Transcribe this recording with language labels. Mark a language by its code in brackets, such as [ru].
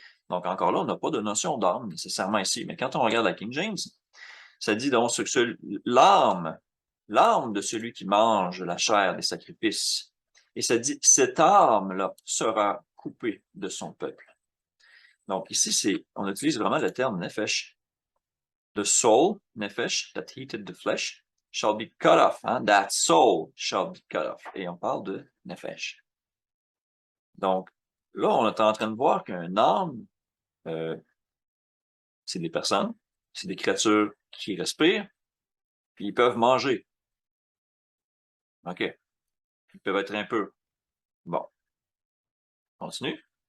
[fr] Donc, encore là, on n'a pas de notion d'âme nécessairement ici, mais quand on regarde la King James, ça dit donc que l'âme de celui qui mange la chair des sacrifices, et ça dit, cette âme-là sera coupée de son peuple. Donc, ici, on utilise vraiment le terme nefesh. [en] The soul, nefesh, that heated the flesh, shall be cut off. [fr] Hein? [en] That soul shall be cut off. [fr] Et on parle de nefesh. Donc, là, on est en train de voir qu'un âme, c'est des personnes, c'est des créatures qui respirent, puis ils peuvent manger. OK. Ils peuvent être un peu. Bon. Continue.